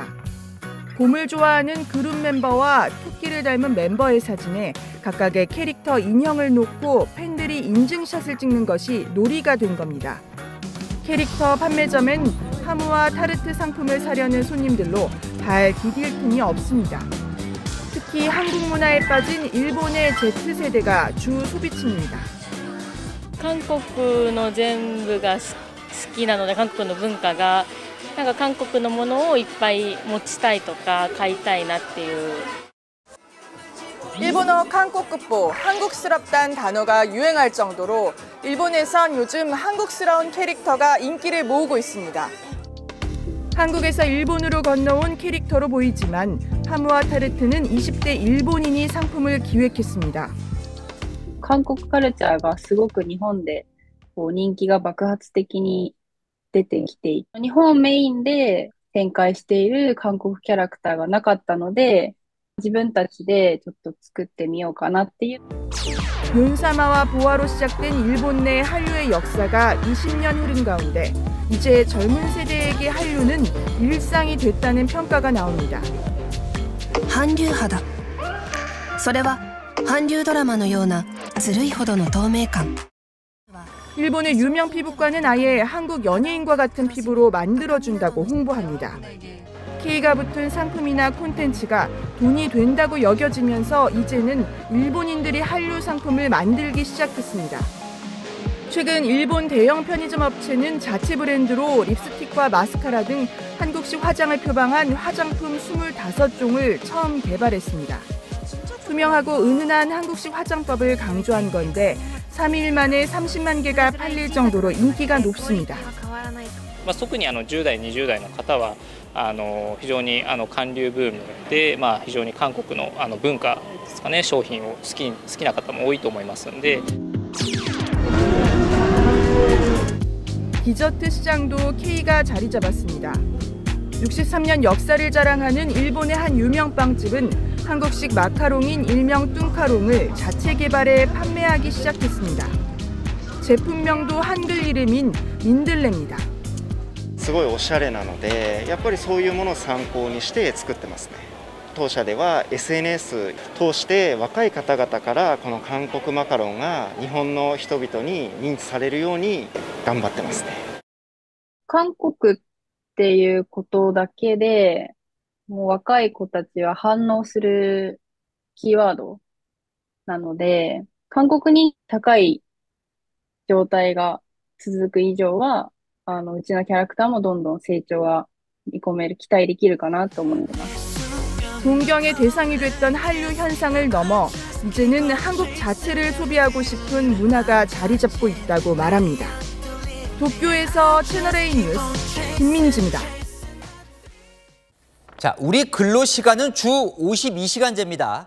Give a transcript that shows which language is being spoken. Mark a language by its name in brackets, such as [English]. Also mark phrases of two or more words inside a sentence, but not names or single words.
[Korean] 곰을 좋아하는 그룹 멤버와 토끼를 닮은 멤버의 사진에 각각의 캐릭터 인형을 놓고 팬들이 인증샷을 찍는 것이 놀이가 된 겁니다. 캐릭터 판매점엔 하무와 타르트 상품을 사려는 손님들로 발 디딜 틈이 없습니다. 특히 한국 문화에 빠진 일본의 Z세대가 주 소비층입니다. [Japanese] 韓国の全部が好きなので、韓国の文化がなんか韓国のものをいっぱい持ちたいとか買いたいなっていう。 [Korean] 일본어 한국급보, 한국스럽다는 단어가 유행할 정도로 일본에선 요즘 한국스러운 캐릭터가 인기를 모으고 있습니다. 한국에서 일본으로 건너온 캐릭터로 보이지만 하무와 타르트는 20대 일본인이 상품을 기획했습니다. [Japanese] 韓国カルチャーがすごく日本で人気が爆発的に出てきて、日本メインで展開している韓国キャラクターがなかったので、自分たちでちょっと作ってみようかなっていう。 [Korean] 윤사마와 보아로 시작된 일본 내 한류의 역사가 20년 흐른 가운데 이제 젊은 세대에게 한류는 일상이 됐다는 평가가 나옵니다. 한류 肌. [Japanese] それは韓流ドラマのようなずるいほどの透明感. [Korean] 일본의 유명 피부과는 아예 한국 연예인과 같은 피부로 만들어준다고 홍보합니다. K가 붙은 상품이나 콘텐츠가 돈이 된다고 여겨지면서 이제는 일본인들이 한류 상품을 만들기 시작했습니다. 최근 일본 대형 편의점 업체는 자체 브랜드로 립스틱과 마스카라 등 한국식 화장을 표방한 화장품 25종을 처음 개발했습니다. 투명하고 은은한 한국식 화장법을 강조한 건데 3일 만에 30만 개가 팔릴 정도로 인기가 높습니다. [Japanese] 特に10代、20代の方は非常に韓流ブームで、非常に韓国の文化ですかね、商品を好きな方も多いと思いますので。 [Korean] 디저트 시장도 K가 자리 잡았습니다. 63년 역사를 자랑하는 일본의 한 유명 빵집은 한국식 마카롱인 일명 뚱카롱을 자체 개발해 판매하기 시작했습니다. 제품명도 한글 이름인 민들레입니다. [Japanese] すごいおしゃれなので、やっぱりそういうものを参考にして作ってますね。当社では SNS 通して若い方々からこの韓国マカロンが日本の人々に認知されるように頑張ってますね。韓国っていうことだけで、もう若い子たちは反応するキーワードなので、韓国に高い状態が続く以上は、うちのキャラクターもどんどん成長が見込める、期待できるかなと思ってます。 [Korean] 동경의 대상이 됐던 한류 현상을 넘어 이제는 한국 자체를 소비하고 싶은 문화가 자리 잡고 있다고 말합니다. 도쿄에서 채널A 뉴스 김민지입니다. 자, 우리 근로시간은 주 52시간제입니다.